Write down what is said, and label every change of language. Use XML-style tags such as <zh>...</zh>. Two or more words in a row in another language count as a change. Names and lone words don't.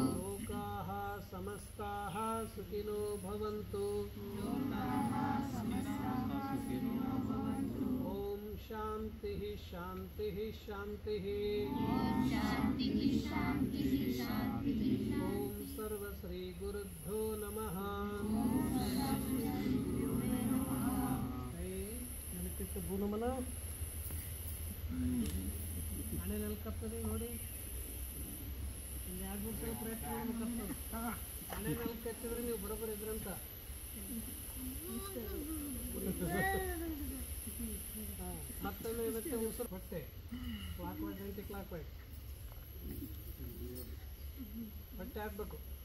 <sa>लोकाः समस्ताः सुखिनो भवन्तु. ॐ शान्तिः शान्तिः शान्तिः. शान्तिः शान्तिः शान्तिः. ॐ सर्वश्रीगुरुभ्यो नमः.</sa> <kn>ನೆನಪಿತ್ತು ಭೂನಮನ ಹಣೆ ನೆಲಕತ್ತದೆ ನೋಡಿ. ಒಂದು 2-3 ಸಲ ಪ್ರಯತ್ನ ಮಾಡ್ಬೇಕಾಗ್ತದೆ. ಹಣೆ ನೆಲಕ್ಕೆ ಹಚ್ಚಿದ್ರೆ ನೀವು ಬರೋಬ್ಬರ ಇದ್ರಂತ. ಮತ್ತೊಮ್ಮೆ ಮತ್ತೆ ಉಸಿರು ಹೊಟ್ಟೆ</kn> <en>clock wise anti clock wise</en> <kn>ಹೊಟ್ಟೆ ಹಾಕ್ಬೇಕು.</kn>